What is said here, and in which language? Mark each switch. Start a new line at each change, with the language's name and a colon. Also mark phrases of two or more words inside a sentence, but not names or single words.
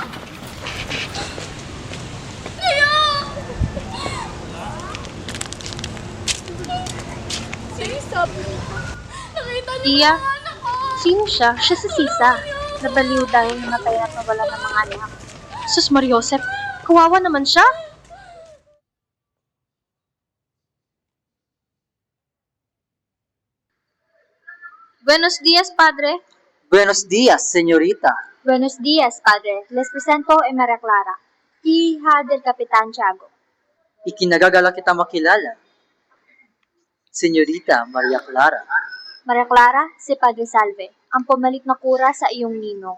Filipino: Kayo! Sisap! Nakita niyo Tia, mga anak ko! sino siya? Siya si Sisa. Nabaliw dahil namatay at nawala ng mga anak. Sus Mariosep, kawawa naman siya.
Spanish: Buenos días, padre. Buenos días, señorita. Buenos días, padre. Les presento a Maria Clara, hija del Capitán Tiago.
Filipino: Ikinagagala kita makilala. Señorita Maria Clara. Maria Clara, si Padre Salve, ang pumalit na kura sa iyong ninong.